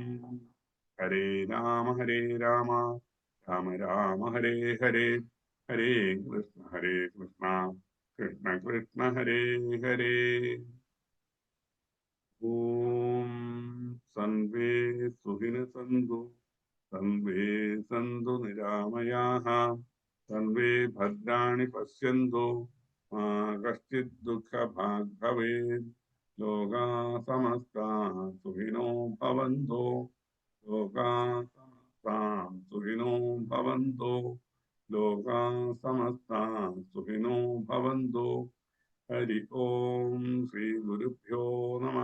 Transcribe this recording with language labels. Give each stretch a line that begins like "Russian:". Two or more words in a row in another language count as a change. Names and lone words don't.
Sanskrit: हरे राम राम राम हरे हरे, हरे कृष्ण कृष्ण कृष्ण हरे हरे. ॐ सर्वे सुखिनः सन्तु सर्वे सन्तु निरामयाः सर्वे भद्राणि पश्यन्तु मा कश्चित् दुःखभाग् भवेत्. लोकाः समस्ताः सुखिनो भवन्तु. लोकाः समस्ताः सुखिनो भवन्तु. लोकाः समस्ताः सुखिनो भवन्तु. हरि ॐ. श्री गुरुभ्यो